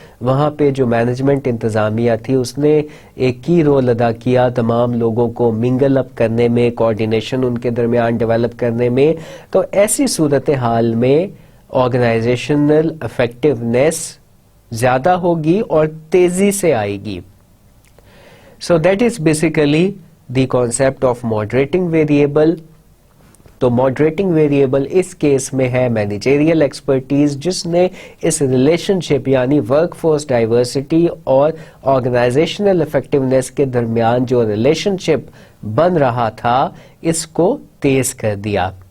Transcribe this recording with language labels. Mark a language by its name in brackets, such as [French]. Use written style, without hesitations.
[Urdu] وہاں پہ جو مینجمنٹ انتظامیہ تھی اس نے ایک کی رول ادا کیا تمام لوگوں کو منگل اپ کرنے میں، کوآرڈینیشن ان کے درمیان ڈیولپ کرنے میں. تو ایسی صورتحال میں آرگنائزیشنل افیکٹونیس زیادہ ہوگی اور تیزی سے آئے گی. [English] So that is basically the concept of moderating variable. [Urdu] تو ماڈریٹنگ ویریبل اس کیس میں ہے مینیجریل ایکسپرٹیز، جس نے اس ریلیشن شپ یعنی ورک فورس ڈائیورسٹی اور آرگنائزیشنل افیکٹونیس کے درمیان جو ریلیشن شپ بن رہا تھا اس کو تیز کر دیا.